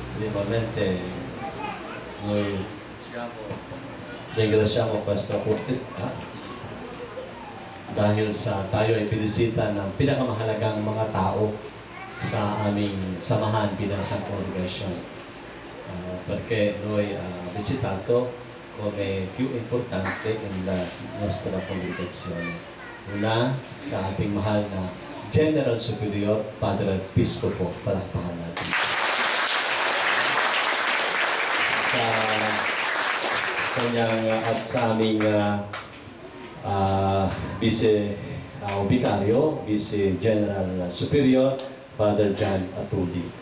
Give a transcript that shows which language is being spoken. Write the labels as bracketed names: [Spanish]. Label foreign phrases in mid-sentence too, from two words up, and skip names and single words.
[Italian] Primamente, noi ringraziamo questa opportunità [Filipino] dahil sa tayo ay pinisita ng pinakamahalagang mga tao sa aming samahan bilang isang congregation. [Italian] Perché noi visitato come più importante in la nostra congregazione. [Filipino] Una sa ating mahal na [English] General Superior, [Filipino] Padre Episcopo, palakpakan natin. Sa kanyang at sa aming [English] Vice General Superior, [Filipino] Father John Atudi.